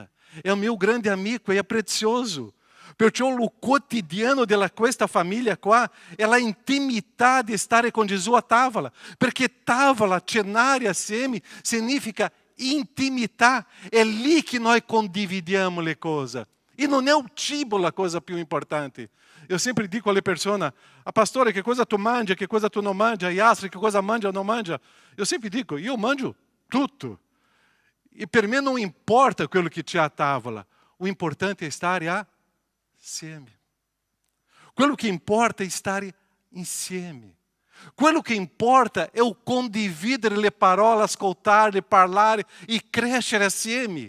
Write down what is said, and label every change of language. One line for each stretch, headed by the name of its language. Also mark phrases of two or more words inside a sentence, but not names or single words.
Italian: È un mio grande amico, è prezioso. Perciò il quotidiano di questa famiglia qua è la intimità di stare con Gesù a tavola. Perché tavola, cenare assieme, significa intimità. È lì che noi condividiamo le cose.
Portuguese: E não é o cibo a coisa più importante. Eu sempre
Italian: dico alle persone, pastore, che cosa tu mangi, che cosa tu non mangi, Yasri, che cosa mangia
Portuguese: ou não
Italian: mangia.
Portuguese: Eu sempre
Italian: dico, io mangio tutto. E per me
Portuguese: não importa
Italian: quello che c'è a tavola.
Portuguese: O importante
Italian: è stare assieme. Quello che importa è stare insieme. Quello che importa è o condividere le parole, ascoltarle, parlare e crescere assieme.